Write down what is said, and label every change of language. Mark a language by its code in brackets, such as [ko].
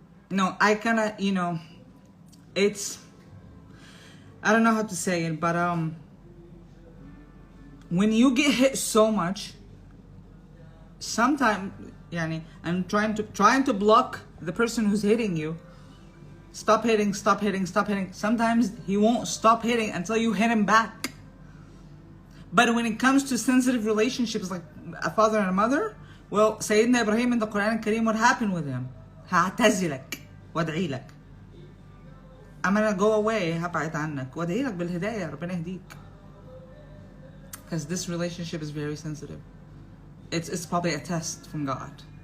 [en] No, I kinda, it's, I don't know how to say it, but when you get hit so much, sometimes, and trying to block the person who's hitting you, stop hitting, stop hitting, stop hitting. Sometimes he won't stop hitting until you hit him back. But when it comes to sensitive relationships like a father and a mother, well, Sayyidina Ibrahim in the Quran Kareem, what happened with him? [ar] هعتزلك وادعي لك. [en] I'm gonna go away, [ar] هبعد عنك وادعي لك بالهداية، ربنا يهديك. [en] Because this relationship is very sensitive. It's probably a test from God.